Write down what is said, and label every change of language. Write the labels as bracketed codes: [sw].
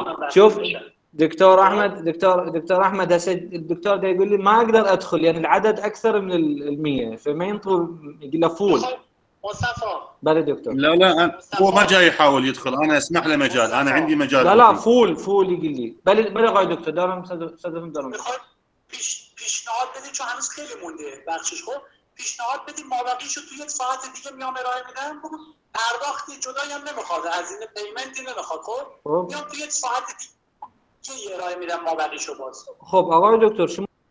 [ar] شوف دكتور احمد هسه الدكتور دا يقول لي ما اقدر ادخل، يعني العدد اكثر من ال100، فما ينطر يقول له فول. بلى دكتور. لا هو ما جاي يحاول يدخل، انا اسمح له مجال، انا عندي مجال. لا فول يقول لي. [fa] بلى آقای دکتر دارم صداتون دارم. پیشنهاد بدید چون هنوز خیلی مونده بخشش. خب پیشنهاد بدیم مابقیشو توی یک ساعت دیگه میام ارائه میدم. پرداختی جدایی هم نمیخواد، هزینه پیمنتی نمیخواد. خب میام توی یک ساعت دیگه ارائه میدم مابقیشو باز. خب آقای دکتر شما